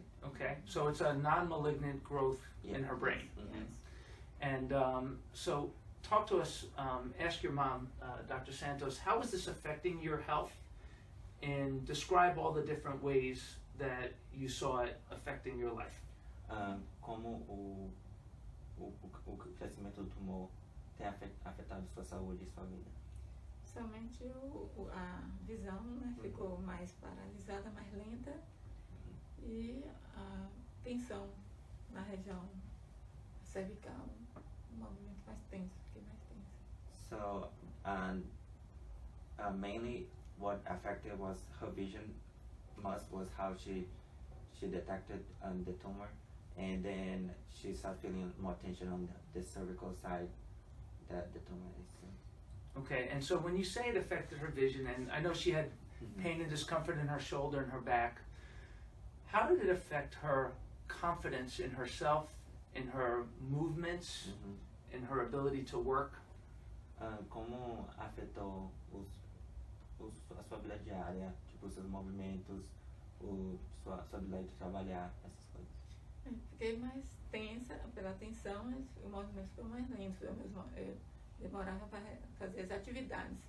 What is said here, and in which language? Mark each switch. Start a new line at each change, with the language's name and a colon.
English: Okay, so it's a non-malignant growth in her brain. Mm-hmm. And so talk to us, ask your mom, Dr. Santos, how is this affecting your health? And describe all the different ways that you saw it affecting your life.
Portuguese: Como o crescimento do tumor tem afetado sua saúde e sua vida? Somente a visão, né, ficou mais paralisada, mais lenta, e a tensão na região cervical, um movimento mais tenso, fiquei mais tenso.
English: So, mainly what affected was her vision. Most was how she detected the tumor, and then she started feeling more tension on the cervical side that the tumor is. Okay, and so when you say it affected her vision, and I know she had pain and discomfort in her shoulder and her back, how did it affect her confidence in herself, in her movements, in her ability to work?
Portuguese: Como afetou a sua habilidade diária, tipo os seus movimentos, sua habilidade de trabalhar, essas coisas? Fiquei mais tensa pela tensão, mas o movimento ficou mais lento. Eu demorava para fazer as atividades.